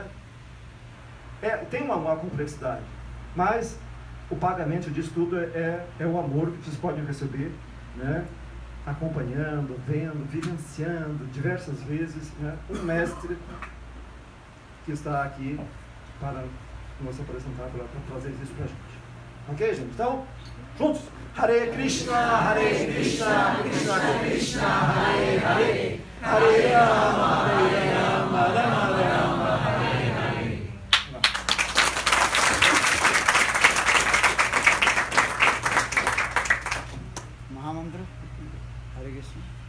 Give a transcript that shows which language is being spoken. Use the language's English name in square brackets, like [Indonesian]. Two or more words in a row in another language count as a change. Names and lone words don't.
[Portuguese] Tem uma complexidade, mas o pagamento disso tudo é o amor que vocês podem receber, né? Acompanhando, vendo, vivenciando diversas vezes, né? Um mestre que está aqui para nos apresentar, para trazer isso para a gente. Ok, gente? Então, juntos! [Sanskrit] Hare Krishna, Hare Krishna, Krishna Krishna, Hare Hare, Hare Rama, Hare Rama, Rama Rama, Hare Hare. Mahamantra, Hare Krishna.